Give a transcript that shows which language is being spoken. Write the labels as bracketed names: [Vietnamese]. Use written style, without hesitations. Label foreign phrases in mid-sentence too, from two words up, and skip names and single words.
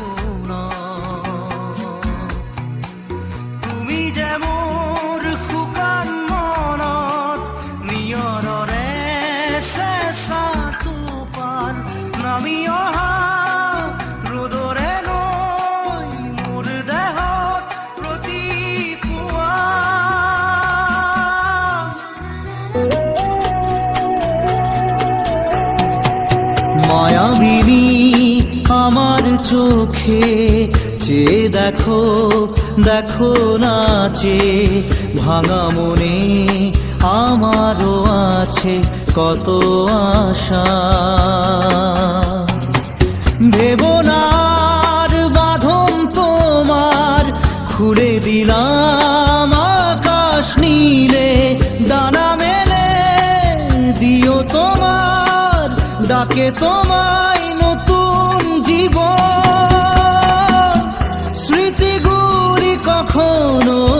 [Assamese] কোণত তুমি যে মোৰ শুকান মনত নিয়ৰৰে চেঁচা টোপাল নামি অহা ৰ'দৰে নৈ মোৰ দেহত প্ৰতিপুৱা [Bangla] মায়াবিনী আমার চোখে চেয়ে দেখো দেখো নাচে ভাঙা মনে আমারও আছে কত আশা ভেবনার বাঁধন তোমার খুলে দিলাম আকাশ নীলে ডানা মেলে দিও তোমার ডাকে তোমায় নতুন জীবন স্মৃতিগুলি কখনো